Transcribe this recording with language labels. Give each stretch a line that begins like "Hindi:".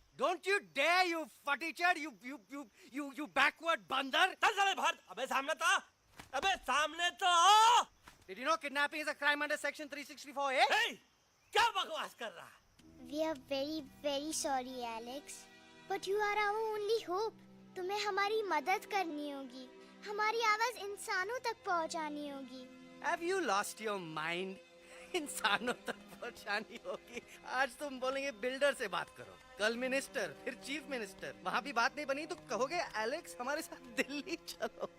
English: Don't you dare, you futichard, you backward बंदर.
Hindi: चल साले बाहर। अबे सामने तो आओ।
English: Did you know kidnapping is a crime under section 364A?
Hindi: Hey, क्या बकवास कर रहा है?
English: We are very, very sorry, Alex. But you are our only hope.
Hindi: तुम्हें हमारी मदद करनी होगी। हमारी आवाज इंसानों तक पहुंचानी होगी।
English: Have you lost your mind?
Hindi: इंसानों तक पहुंचानी होगी। आज तुम बोलेंगे बिल्डर से बात करो, कल मिनिस्टर, फिर चीफ मिनिस्टर। वहाँ भी बात नहीं बनी तो कहोगे एलेक्स हमारे साथ दिल्ली चलो।